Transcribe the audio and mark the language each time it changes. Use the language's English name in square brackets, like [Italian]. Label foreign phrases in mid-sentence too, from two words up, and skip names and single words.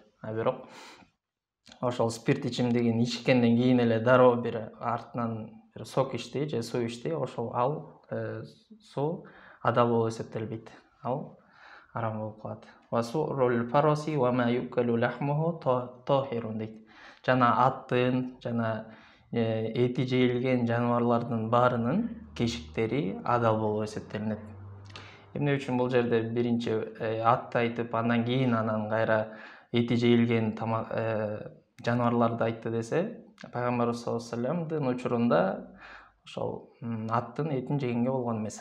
[Kyrgyz] Бирок ошол спирт ичимдигин ичкенден кийин эле дароо бир артынан бир сок ичти же суу ичти, ошол суу адал болуп эсептелбейт. Ал арам болуп калат. [Arabic] وسؤر الفرس وما يؤكل لحمه طاهر дейт. [Kyrgyz] Жана аттын, жана эти жейилген жаныбарлардын баарынын кешиктери адал болуп эсептелинет. Эмне үчүн бул жерде биринчи атты айтып, андан кийин анан кайра эти жейилген жаныбарларды айтты десе, пайгамбарыбыз [Arabic] صلى الله عليه وسلم [Kyrgyz] учурунда ошол аттын этин жегенге болгон эмес.